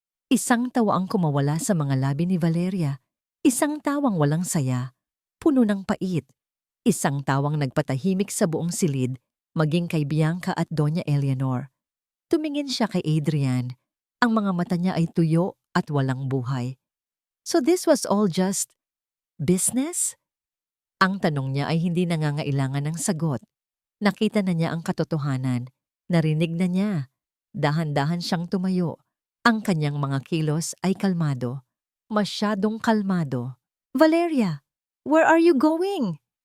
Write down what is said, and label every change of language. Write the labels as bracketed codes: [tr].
[tl] Isang tawa ang kumawala sa mga labi ni Valeria. Isang tawang walang saya, puno ng pait. Isang tawang nagpatahimik sa buong silid, maging kay Bianca at Doña Eleanor. Tumingin siya kay Adrian. Ang mga mata niya ay tuyo at walang buhay. [en] So this was all just business? [tl] Ang tanong niya ay hindi nangangailangan ng sagot. Nakita na niya ang katotohanan. Narinig na niya. Dahan-dahan siyang tumayo. Ang kanyang mga kilos ay kalmado. Masyadong kalmado. [en] Valeria, where are you going?